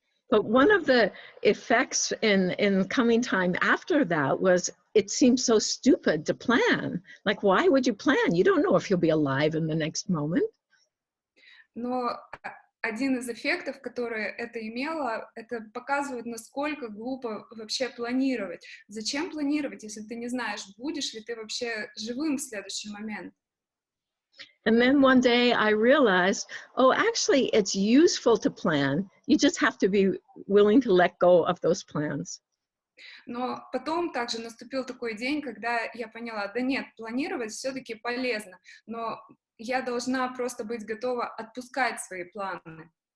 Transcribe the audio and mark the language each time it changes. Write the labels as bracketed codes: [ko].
[en] But one of the effects in coming time after that was it seemed so stupid to plan. Like, why would you plan? You don't know if you'll be alive in the next moment. [ru] Но один из эффектов, который это имело, это показывает, насколько глупо вообще планировать. Зачем планировать, если ты не знаешь, будешь ли ты вообще живым в следующий момент? [en] And then one day I realized, oh, actually, it's useful to plan. You just have to be willing to let go of those plans. [ru] Но потом также наступил такой день, когда я поняла, да нет, планировать все-таки полезно, но я должна просто быть готова отпускать свои планы.